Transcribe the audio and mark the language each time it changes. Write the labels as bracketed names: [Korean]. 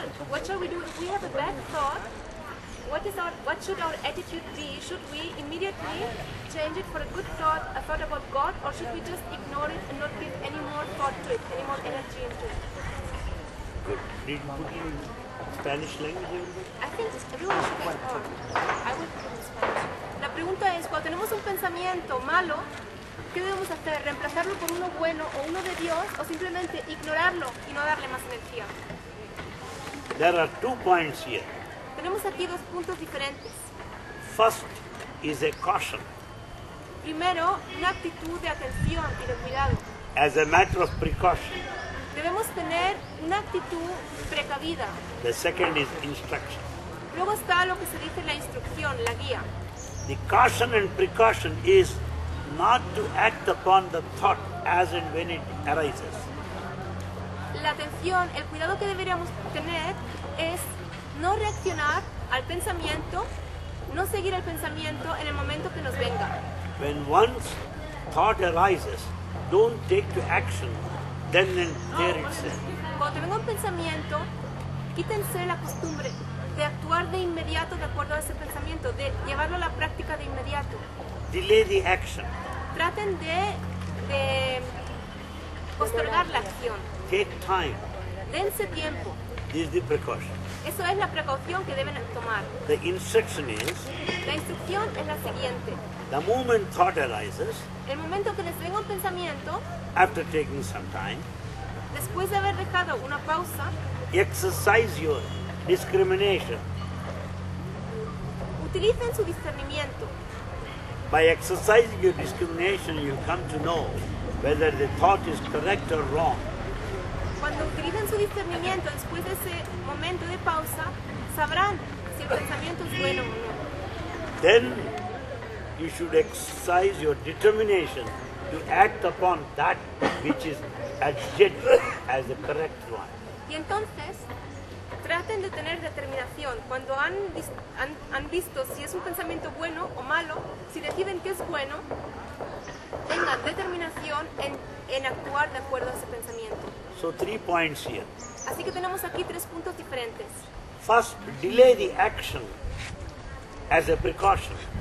[English] What shall we do if we have a bad thought? What should our attitude be? Should we immediately change it for a good thought, a thought about God, or should we just ignore it and not give any more thought to it, any more energy into it? Good. Did you put in Spanish language? I think everyone should explore. I will put it in Spanish. [Spanish] La pregunta es, cuando tenemos un pensamiento malo, ¿qué debemos hacer? ¿Reemplazarlo por uno bueno o uno de Dios, o simplemente ignorarlo y no darle más energía? [English] There are 2 points here. [Spanish] Tenemos aquí 2 puntos diferentes. [English] First is a caution. [Spanish] Primero, una actitud de atención y de cuidado. [English] As a matter of precaution. [Spanish] Debemos tener una actitud precavida. [English] The second is instruction. [Spanish] Luego está lo que se dice la instrucción, la guía. [English] The caution and precaution is not to act upon the thought as and when it arises. [Spanish] La atención, el cuidado que deberíamos tener es no reaccionar al pensamiento, no seguir el pensamiento en el momento que nos venga. [English] When one's thought arises, don't take to action then and there itself. [Spanish] Cuando te venga un pensamiento, quítense la costumbre de actuar de inmediato de acuerdo a ese pensamiento, de llevarlo a la práctica de inmediato. [English] delay the action. [Spanish] Traten de postergar la acción. [English] Take time. [Spanish] Dense tiempo. [English] This is the precaution. [Spanish] Eso es la precaución que deben tomar. [English] The instruction is, [Spanish] La instrucción es la siguiente. [English] the moment thought arises, [Spanish] El momento que les venga un pensamiento, [English] after taking some time, [Spanish] después de haber dejado una pausa, [English] exercise your discrimination. [Spanish] utilicen su discernimiento. [English] By exercising your discrimination, you come to know whether the thought is correct or wrong. [Spanish] Cuando utilicen su discernimiento después de ese momento de pausa, sabrán si el pensamiento es bueno o no. [English] Then you should exercise your determination to act upon that which is adjudged as the correct one. [Spanish] Y entonces, traten de tener determinación. Cuando han visto si es un pensamiento bueno o malo, si deciden que es bueno, tengan determinación en actuar de acuerdo a ese pensamiento. [English] So 3 points here. [Spanish] Así que tenemos aquí 3 puntos diferentes. [English] First, delay the action as a precaution.